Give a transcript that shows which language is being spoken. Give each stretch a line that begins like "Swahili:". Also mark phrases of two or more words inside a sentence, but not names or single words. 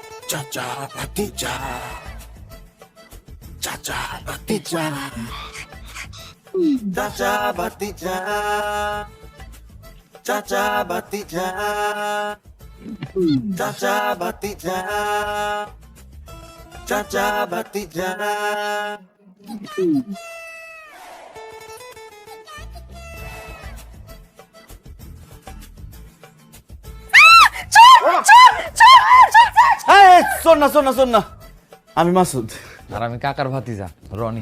Bangla: চাচা, ভাতিজা। চাচা, ভাতিজা. চাচা, ভাতিজা। চাচা, ভাতিজা. চাচা, ভাতিজা। চাচা, ভাতিজা. শোন না আমি মাসুদ। আর আমি কাকার ভাতিজা রনি।